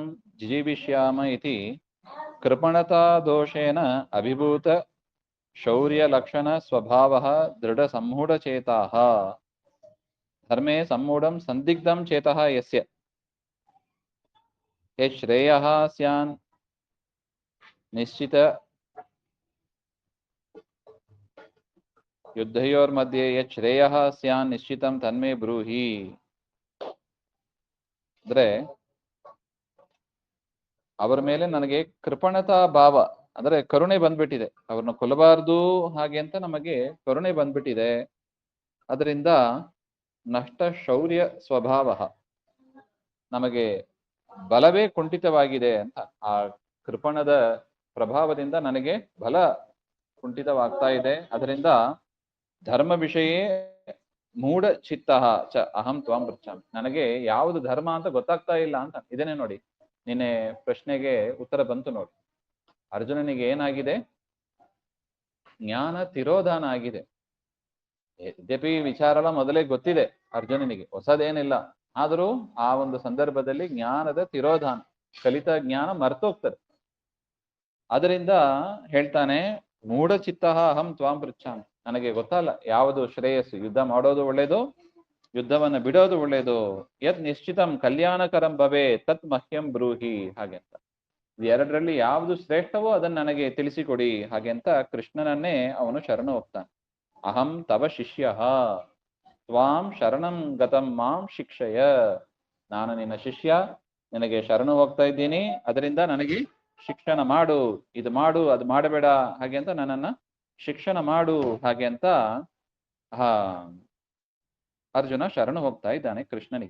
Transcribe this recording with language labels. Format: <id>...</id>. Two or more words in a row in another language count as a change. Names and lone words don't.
<sa>ಜೀವಿಷ್ಯಾಮ ಇತಿ ಕೃಪಣತಾ ದೋಷೇನ ಅಭಿಭೂತ ಶೌರ್ಯ ಲಕ್ಷಣ ಸ್ವಭಾವಃ ದೃಢ ಸಮ್ಮೂಢಚೇತಾಃ ಧರ್ಮೇ ಸಮ್ಮೂಢಂ ಸಂದಿಗ್ಧಂ ಚೇತಃ ಯಸ್ಯ ಶ್ರೇಯಃ ಸ್ಯಾನ್ ನಿಶ್ಚಿತ ಯುದ್ಧಯೋರ್ ಮಧ್ಯೆ ಶ್ರೇಯಃ ಸ್ಯಾನ್ ನಿಶ್ಚಿತಂ ತನ್ಮೇ ಬ್ರೂಹಿ.</sa> <kn>ಅಂದ್ರೆ ಅವರ ಮೇಲೆ ನನಗೆ ಕೃಪಣತಾ ಭಾವ ಅಂದ್ರೆ ಕರುಣೆ ಬಂದ್ಬಿಟ್ಟಿದೆ. ಅವ್ರನ್ನ ಕೊಲ್ಲಬಾರ್ದು ಹಾಗೆ ಅಂತ ನಮಗೆ ಕರುಣೆ ಬಂದ್ಬಿಟ್ಟಿದೆ. ಅದರಿಂದ ನಷ್ಟ ಶೌರ್ಯ ಸ್ವಭಾವ, ನಮಗೆ ಬಲವೇ ಕುಂಠಿತವಾಗಿದೆ ಅಂತ. ಆ ಕೃಪಣದ ಪ್ರಭಾವದಿಂದ ನನಗೆ ಬಲ ಕುಂಠಿತವಾಗ್ತಾ ಇದೆ.</kn> <sa>ಅದರಿಂದ ಧರ್ಮ ವಿಷಯ ಮೂಢ ಚಿತ್ತ ಚ ಅಹಂ ತ್ವಾಂ ಪೃಚ್ಛಾಮಿ.</sa> <kn>ನನಗೆ ಯಾವುದು ಧರ್ಮ ಅಂತ ಗೊತ್ತಾಗ್ತಾ ಇಲ್ಲ ಅಂತ ಇದೇನೆ ನೋಡಿ. ನಿನ್ನೆ ಪ್ರಶ್ನೆಗೆ ಉತ್ತರ ಬಂತು ನೋಡಿ. ಅರ್ಜುನನಿಗೆ ಏನಾಗಿದೆ? ಜ್ಞಾನ ತಿರೋಧಾನ ಆಗಿದೆ. ಯದ್ಯಪಿ ವಿಚಾರ ಮೊದಲೇ ಗೊತ್ತಿದೆ ಅರ್ಜುನನಿಗೆ, ಹೊಸದೇನಿಲ್ಲ. ಆದರೂ ಆ ಒಂದು ಸಂದರ್ಭದಲ್ಲಿ ಜ್ಞಾನದ ತಿರೋಧಾನ, ಕಲಿತ ಜ್ಞಾನ ಮರ್ತೋಗ್ತದೆ. ಅದರಿಂದ ಹೇಳ್ತಾನೆ,</kn> <sa>ಮೂಢ ಚಿತ್ತ ಅಹಂ ತ್ವಾಂ ಪೃಚ್ಛಾಮಿ.</sa> <kn>ನನಗೆ ಗೊತ್ತಲ್ಲ ಯಾವುದು ಶ್ರೇಯಸ್ಸು, ಯುದ್ಧ ಮಾಡೋದು ಒಳ್ಳೇದು, ಯುದ್ಧವನ್ನ ಬಿಡೋದು ಒಳ್ಳೇದು.</kn> <sa>ಯತ್ ನಿಶ್ಚಿತಂ ಕಲ್ಯಾಣಕರಂ ಭವೆ ತತ್ ಮಹ್ಯಂ ಬ್ರೂಹಿ.</sa> <kn>ಹಾಗೆಂತ ಎರಡರಲ್ಲಿ ಯಾವುದು ಶ್ರೇಷ್ಠವೋ ಅದನ್ನ ನನಗೆ ತಿಳಿಸಿಕೊಡಿ ಹಾಗೆ ಅಂತ ಕೃಷ್ಣನನ್ನೇ ಅವನು ಶರಣ ಹೋಗ್ತಾನೆ.</kn> <sa>ಅಹಂ ತವ ಶಿಷ್ಯ ತ್ವಾಂ ಶರಣಂ ಗತಂ ಮಾಂ ಶಿಕ್ಷಯ.</sa> <kn>ನಾನು ನಿನ್ನ ಶಿಷ್ಯ, ನಿನಗೆ ಶರಣು ಹೋಗ್ತಾ ಇದ್ದೀನಿ, ಅದರಿಂದ ನನಗೆ ಶಿಕ್ಷಣ ಮಾಡು, ಇದು ಮಾಡು, ಅದು ಮಾಡಬೇಡ ಹಾಗೆ ಅಂತ ನನ್ನನ್ನ ಶಿಕ್ಷಣ ಮಾಡು ಹಾಗೆ ಅಂತ ಅರ್ಜುನ ಶರಣು ಹೋಗ್ತಾ ಇದ್ದಾನೆ ಕೃಷ್ಣನಿಗೆ.</kn>